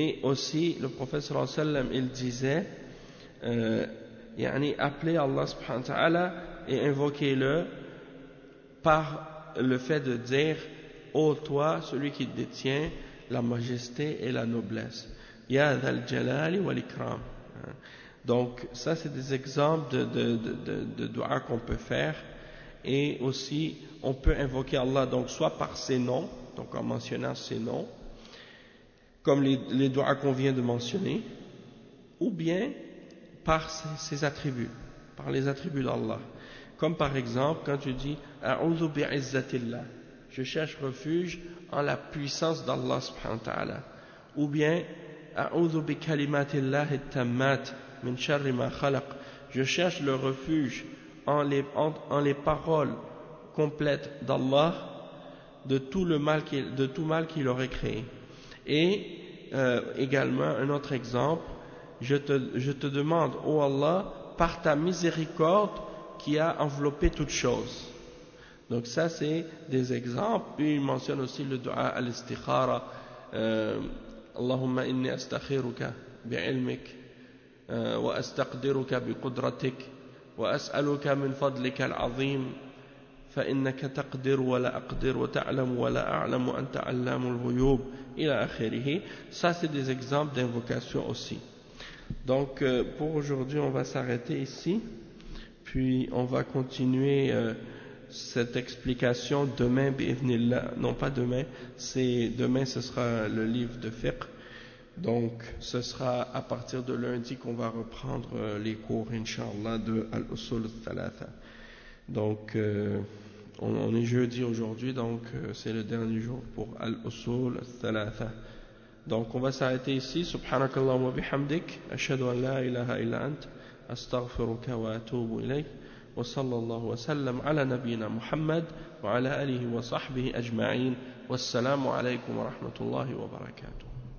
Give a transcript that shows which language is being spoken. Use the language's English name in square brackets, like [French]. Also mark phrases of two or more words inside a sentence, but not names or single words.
[French] Et aussi, le prophète [Arabic] صلى الله عليه وسلم, [French] il disait, appeler Allah [Arabic] سبحانه وتعالى [French] et invoquer-le par le fait de dire ô toi, celui qui détient la majesté et la noblesse. [Arabic] يا ذا الجلال والإكرام. [French] Donc, ça, c'est des exemples de dua qu'on peut faire. Et aussi, on peut invoquer Allah, donc, soit par ses noms, donc en mentionnant ses noms, comme les duas qu'on vient de mentionner, ou bien par ses attributs, par les attributs d'Allah. Comme par exemple, quand tu dis [Arabic] أعوذ بعزة الله, [French] je cherche refuge en la puissance d'Allah [Arabic] سبحانه وتعالى. [French] Ou bien [Arabic] أعوذ بكلمات الله التامات من شر ما خلق, [French] je cherche le refuge en les paroles complètes d'Allah de tout mal qu'il aurait créé. Et également un autre exemple, je te demande, ô Allah, par ta miséricorde qui a enveloppé toutes choses. Donc ça c'est des exemples. Puis il mentionne aussi le [Arabic] دعاء الاستخارة اللهم إني أستخيرك بعلمك وأستقدرك بقدرتك وأسألك من فضلك العظيم فإنك تقدر ولا أقدر وتعلم ولا أعلم وأنت علام الغيوب إلى آخره. [French] Ça c'est des exemples d'invocation aussi. Donc pour aujourd'hui on va s'arrêter ici, puis on va continuer cette explication demain bi'idhnillah. Non pas demain, demain ce sera le livre de fiqh, donc ce sera à partir de lundi qu'on va reprendre les cours Inch'Allah de Al-Usul al-Thalatha. Donc on est jeudi aujourd'hui, donc c'est le dernier jour pour Al-Usul al-Thalatha. Donc on va s'arrêter ici. [Arabic] سبحانك اللهم وبحمدك أشهد أن لا إله إلا أنت أستغفرك وأتوب إليك وصلى الله وسلم على نبينا محمد وعلى آله وصحبه أجمعين. والسلام عليكم ورحمة الله وبركاته.